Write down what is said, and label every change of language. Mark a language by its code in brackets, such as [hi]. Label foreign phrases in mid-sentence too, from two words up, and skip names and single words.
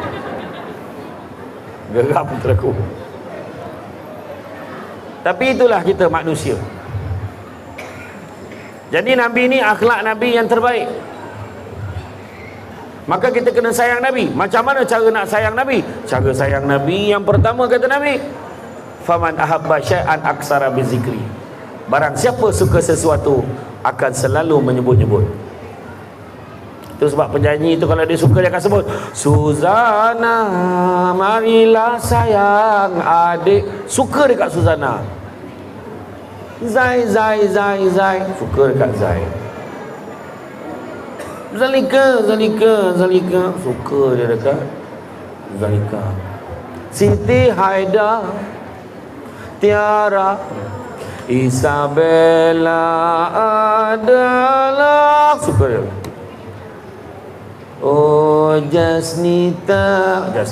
[ms] Geram terlaku. Tapi itulah kita manusia. Jadi Nabi ni akhlak Nabi yang terbaik. Maka kita kena sayang Nabi. Macam mana cara nak sayang Nabi? Cara sayang Nabi yang pertama kata Nabi, [ar] فمن أحب شيئا أكثر بذكره. [ms] Barang siapa suka sesuatu akan selalu menyebut-nyebut. Itu sebab penyanyi itu kalau dia suka dia akan sebut, Suzana, marilah sayang adik. Suka dekat Suzana. Zai, suka dekat Zai. Zalika, suka dia dekat Zalika. Siti Haida, Tiara, Isabella adalah, suka dia. Oh, Jasnita.